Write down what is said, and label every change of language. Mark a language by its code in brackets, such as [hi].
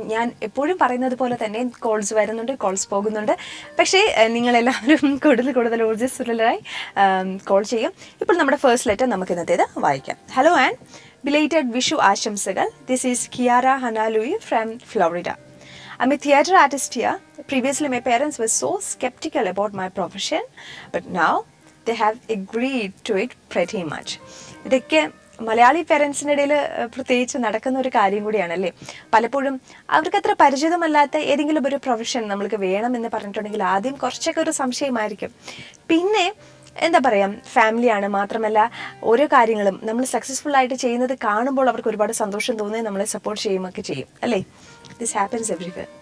[ml] ഞാൻ എപ്പോഴും പറയുന്നത് പോലെ തന്നെ കോൾസ് വരുന്നുണ്ട്, കോൾസ് പോകുന്നുണ്ട്. പക്ഷേ നിങ്ങളെല്ലാവരും കൂടുതൽ ഊർജ്ജസ്വലരായി കോൾ ചെയ്യും. ഇപ്പോൾ നമ്മുടെ ഫസ്റ്റ് ലെറ്റർ നമുക്ക് ഇന്നത്തേത് വായിക്കാം. [en] hello and belated [ml] വിഷു ആശംസകൾ. [en] This is Kiara Hanalui from Florida. I'm a theatre artist here. Previously, my parents were so skeptical about my profession, but now they have agreed to it pretty much. [ml] ഇതൊക്കെ മലയാളി പേരൻസിൻ്റെ ഇടയിൽ പ്രത്യേകിച്ച് നടക്കുന്ന ഒരു കാര്യം കൂടിയാണല്ലേ. പലപ്പോഴും അവർക്ക് അത്ര പരിചിതമല്ലാത്ത ഏതെങ്കിലും ഒരു പ്രൊഫഷൻ നമ്മൾക്ക് വേണമെന്ന് പറഞ്ഞിട്ടുണ്ടെങ്കിൽ ആദ്യം കുറച്ചൊക്കെ ഒരു സംശയമായിരിക്കും. പിന്നെ എന്താ പറയുക, ഫാമിലിയാണ്, മാത്രമല്ല ഓരോ കാര്യങ്ങളും നമ്മൾ സക്സസ്ഫുൾ ആയിട്ട് ചെയ്യുന്നത് കാണുമ്പോൾ അവർക്ക് ഒരുപാട് സന്തോഷം തോന്നുകയും നമ്മളെ സപ്പോർട്ട് ചെയ്യുകയൊക്കെ ചെയ്യും അല്ലേ. [en] This happens everywhere.